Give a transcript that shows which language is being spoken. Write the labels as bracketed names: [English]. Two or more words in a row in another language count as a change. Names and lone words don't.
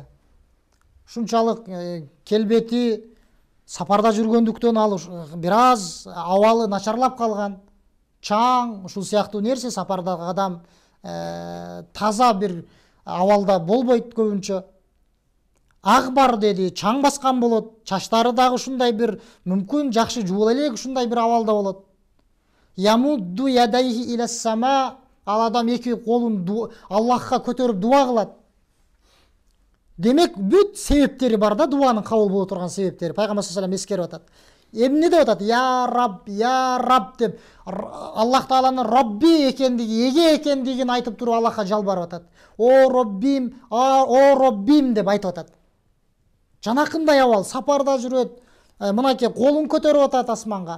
[Kyrgyz] Шунчалык келбети сапарда жүргөндүктөн алып бир аз абалы начарлап калган. Чаң, ушул сыяктуу нерсе сапардагы адам таза бир абалда болбойт көбүнчө. Ак бар деди, чаң баскан болот, чачтары дагы ушундай бир мүмкүн жакшы жуула элек ушундай бир абалда болот. [Arabic] يمد يديه إلى السماء, [Kyrgyz] ал адам эки колун Аллахка көтөрүп дуа кылат. Демек бүт себептери бар да, дуанын кабыл боло турган себептери. Пайгамбар [Arabic] صلى الله عليه وسلم [Kyrgyz] эскерип атат. Эмне деп атат? [Arabic] يا رب [Kyrgyz] деп Аллах Тааланын Рабби экендиги, эге экендигин айтып туруп Аллахка жалбарып атат. О Роббим деп айтып атат. Жанакындай абал, сапарда жүрөт, мынакей колун көтөрүп атат асманга.